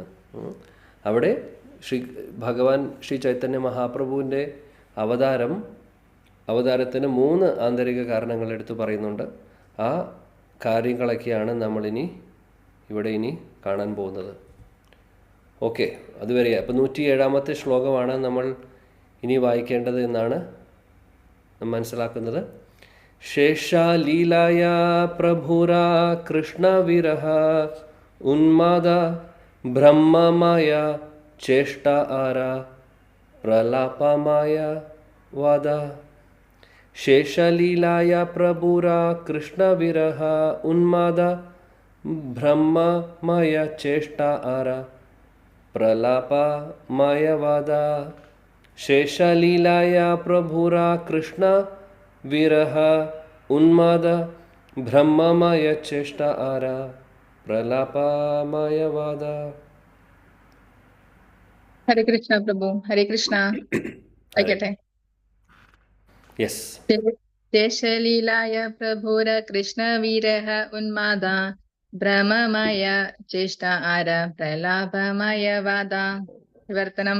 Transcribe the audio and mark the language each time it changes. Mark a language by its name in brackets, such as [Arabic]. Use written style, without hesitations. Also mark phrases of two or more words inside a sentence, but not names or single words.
[Malayalam] അവിടെ ഭഗവാൻ ശ്രീ ചൈതന്യ മഹാപ്രഭുവിൻ്റെ അവതാരത്തിന് 3 ആന്തരിക കാരണങ്ങൾ എടുത്തു പറയുന്നുണ്ട്. ആ കാര്യങ്ങളൊക്കെയാണ് നമ്മളിനി ഇവിടെ കാണാൻ പോകുന്നത്. ഓക്കെ, അതുവരെ അപ്പം 107-ാമത്തെ ശ്ലോകമാണ് നമ്മൾ ഇനി വായിക്കേണ്ടത് എന്നാണ് മനസ്സിലാക്കുന്നത്. [Bangla] শেষলীলায় প্রভুর কৃষ্ণবিরহ উন্মাদ ভ্রমময় চেষ্টা আর প্রলাপময় বাদ শেষলীলায় প্রভুর কৃষ্ণবিরহ উন্মাদ ভ্রমময় চেষ্টা আর প্রলাপময়বাদ শেষলীলায় প্রভুর কৃষ্ণ বিরহ উন্মাদ ভ্রমময় চেষ্টা আর প্রলাপময়বাদ. [Malayalam] ഹരേ കൃഷ്ണ പ്രഭു. ഹരേ കൃഷ്ണ. ആയിക്കട്ടെ. യെസ്. [Bangla] শেষলীলায় প্রভুর কৃষ্ণ বিরহ উন্মাদ ভ্রমময় চেষ্টা আর প্রলাপময় বাদ. [Malayalam] വിവർത്തനം.